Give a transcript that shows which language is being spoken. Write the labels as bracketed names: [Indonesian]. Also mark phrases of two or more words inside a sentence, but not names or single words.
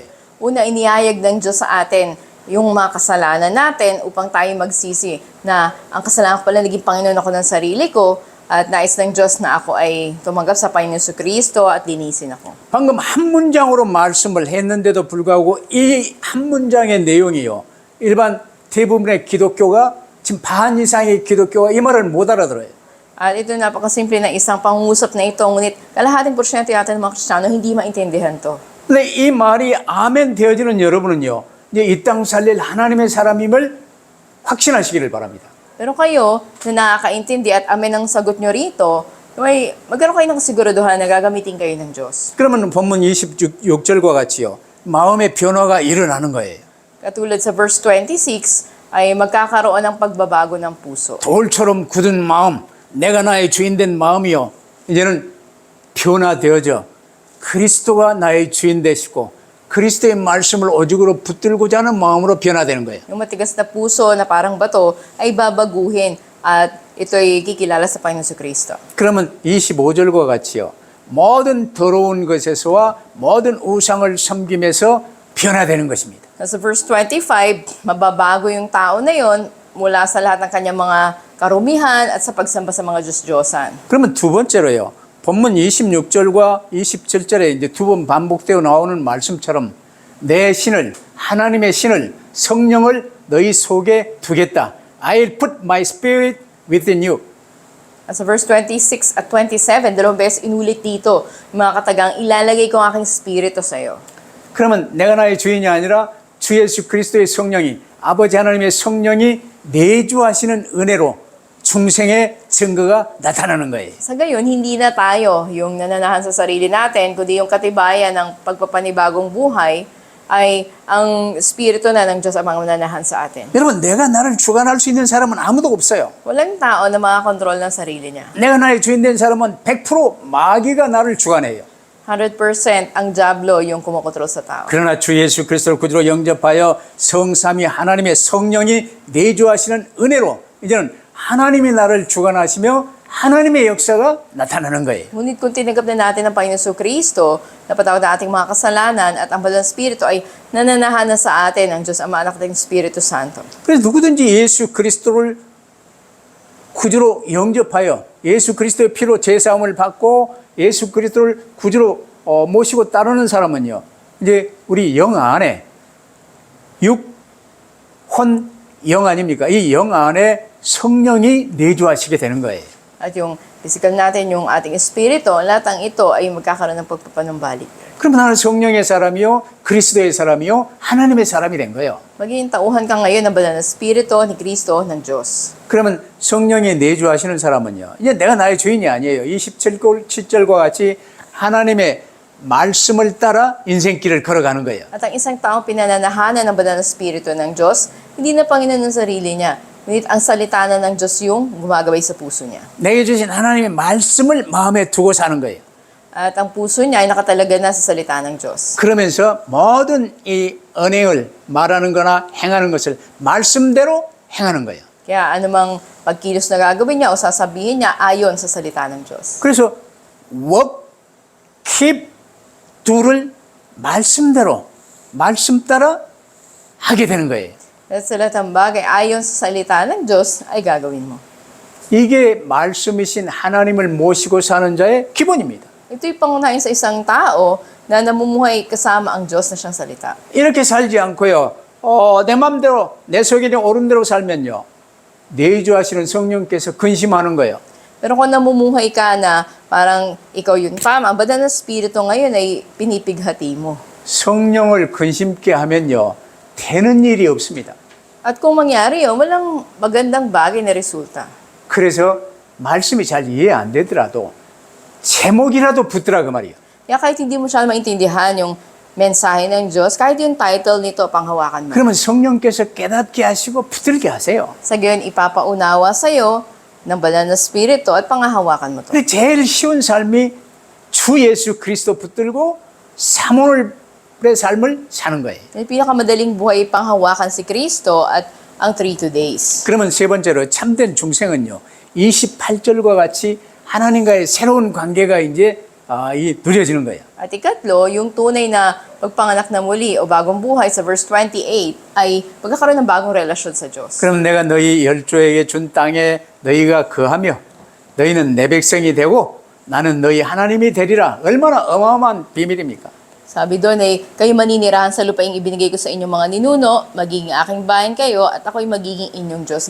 [Filipino] Una, inihayag ng Diyos sa atin yung mga kasalanan natin upang tayo magsisi na ang kasalanan ko pala naging Panginoon ako ng sarili ko at nais ng Diyos na ako ay tumanggap sa Panginoon Kristo at linisin ako. [Korean] 방금 한 문장으로 말씀을 했는데도 불구하고 이 한 문장의 내용이요. 일반 대부분의 기독교가 지금 반 이상의 기독교가 이 말을 못 알아들어요. [Filipino] At ito napakasimple na isang pangungusap na ito, ngunit kalahating porsyento yata ng mga Kristiyano hindi maintindihan to. [Korean] 근데 이 말이 아멘 되어지는 여러분은요. 이제 이 땅 살릴 하나님의 사람임을 확신하시기를 바랍니다. [Filipino] Pero kayo, na nakakaintindi at amen ang sagot nyo rito, may magkaroon kayo ng kasiguruduhan na gagamitin kayo ng Diyos. [Korean] 그러면 본문 26절과 같이요. 마음의 변화가 일어나는 거예요. [Filipino] Katulad sa verse 26, ay magkakaroon ng pagbabago ng puso. [Korean] 돌처럼 굳은 마음, 내가 나의 주인 된 마음이요. 이제는 변화되어져 그리스도가 나의 주인 되시고 그리스도의 말씀을 오직으로 붙들고자 하는 마음으로 변화되는 거예요. [Filipino] Yung matigas na puso na parang bato ay babaguhin at ito'y kikilala sa Panginoon Kristo. [Korean] 그러면 25절과 같이요. 모든 더러운 것에서와 모든 우상을 섬김에서 변화되는 것입니다. [Filipino] Sa verse 25, mababago yung tao na yon mula sa lahat ng kanyang mga karumihan at sa pagsamba sa mga Diyos-Diyosan. [Korean] 그러면 두 번째로요. 본문 26절과 27절에 이제 두 번 반복되어 나오는 말씀처럼 내 신을, 하나님의 신을, 성령을 너희 속에 두겠다. [English] I'll put my spirit within you. [Filipino] At sa verse 26 at 27, dalawang beses inulit dito, mga katagang, ilalagay ko ang aking spirito sa iyo. [Korean] 그러면 내가 나의 주인이 아니라 주 예수 그리스도의 성령이, 아버지 하나님의 성령이 내주하시는 은혜로 중생의 증거가 나타나는 거예요. [Filipino] Sa gayon, hindi na tayo yung nananahan sa sarili natin, kundi yung katibayan ng pagpapanibagong buhay ay ang spirito na ng Diyos ang mga nananahan sa atin. [Korean] 여러분, 내가 나를 주관할 수 있는 사람은 아무도 없어요. [Filipino] Walang tao na makakontrol ng sarili niya. [Korean] 내가 나의 주인 된 사람은 100% 마귀가 나를 주관해요. [Filipino] 100% ang diablo yung kumokontrol sa tao. [Korean] 그러나 주 예수 그리스도를 구주로 영접하여 성삼위 하나님의 성령이 내주하시는 은혜로 이제는 하나님이 나를 주관하시며 하나님의 역사가 나타나는 거예요. [Filipino] Ngunit kung tinanggap na natin ang Panginoon Kristo, napatawad na ating mga kasalanan at ang Banal na Espiritu ay nananahan na sa atin ang Diyos Ama, Anak at Espiritu Santo. [Korean] 그래서 누구든지 예수 그리스도를 구주로 영접하여 예수 그리스도의 피로 제사함을 받고 예수 그리스도를 구주로 모시고 따르는 사람은요. 이제 우리 영 안에 육, 혼, 영 아닙니까? 이 영 안에 성령이 내주하시게 되는 거예요. [Filipino] At yung physical natin, yung ating espiritu, lahat ng ito ay magkakaroon ng pagpapanumbalik. [Korean] 그러면 나는 성령의 사람이요, 그리스도의 사람이요, 하나님의 사람이 된 거예요. [Filipino] Maging tauhan ka ngayon ng Banal na Espiritu ni Kristo ng Diyos. [Korean] 그러면 성령이 내주하시는 사람은요, 이제 내가 나의 주인이 아니에요. 27절과 같이 하나님의 말씀을 따라 인생길을 걸어가는 거예요. [Filipino] At ang isang taong pinananahanan ng Banal na Espiritu ng Diyos, hindi na Panginoon ng sarili niya. Ngunit ang salita na ng Diyos yung gumagabay sa puso niya. [Korean] 내게 주신 하나님의 말씀을 마음에 두고 사는 거예요. [Filipino] At ang puso niya ay nakatalaga na sa salita ng Diyos. [Korean] 그러면서 모든 이 언행을 말하는 거나 행하는 것을 말씀대로 행하는 거예요. [Filipino] Kaya anumang pagkilos na gagawin niya o sasabihin niya ayon sa salita ng Diyos. [English] 그래서 walk, keep, [Korean] do를 말씀대로 말씀 따라 하게 되는 거예요. [Filipino] At sa lahat ng bagay ayon sa salita ng Diyos ay gagawin mo. [Korean] 이게 말씀이신 하나님을 모시고 사는 자의 기본입니다. [Filipino] Ito'y pangunahin sa isang tao na namumuhay kasama ang Diyos na siyang salita. [Korean] 이렇게 살지 않고요. 내 마음대로 내 속에 있는 옳은 대로 살면요. 내주하시는 성령께서 근심하는 거예요. [Filipino] Pero kung namumuhay ka na parang ikaw yung tama, ang banal na spirito ngayon ay pinipighati mo. [Korean] 성령을 근심케 하면요. 되는 일이 없습니다. [Filipino] At kung mangyari yun, walang magandang bagay na resulta. [Korean] 그래서 말씀이 잘 이해 안 되더라도 제목이라도 붙더라 그 말이에요. [Filipino] Kaya kahit hindi mo siya maintindihan yung mensahe ng Diyos, kahit yung title nito, panghawakan mo. [Korean] 그러면 성령께서 깨닫게 하시고 붙들게 하세요. [Filipino] Sa gayon, ipapaunawa sa'yo ng banal na spirito at panghahawakan mo to. [Korean] 근데 제일 쉬운 삶이 주 예수 그리스도 붙들고 사모의 삶을 사는 거예요. [Filipino] Yung pinakamadaling buhay panghawakan si Kristo at ang 3 days. [Korean] 그러면 세 번째로 참된 중생은요. 28절과 같이 하나님과의 새로운 관계가 이제 누려지는 거예요. [Filipino] At ikatlo, yung tunay na pagpanganak na muli o bagong buhay sa verse 28 ay pagkakaroon ng bagong relasyon sa Diyos. [Korean] 그럼 내가 너희 열조에게 준 땅에 너희가 거하며 너희는 내 백성이 되고 나는 너희 하나님이 되리라. 얼마나 어마어마한 비밀입니까? [Filipino] Sabi doon ay, kayo maninirahan sa lupaing ibinigay ko sa inyong mga ninuno, magiging aking bayan kayo, at ako'y magiging inyong Diyos.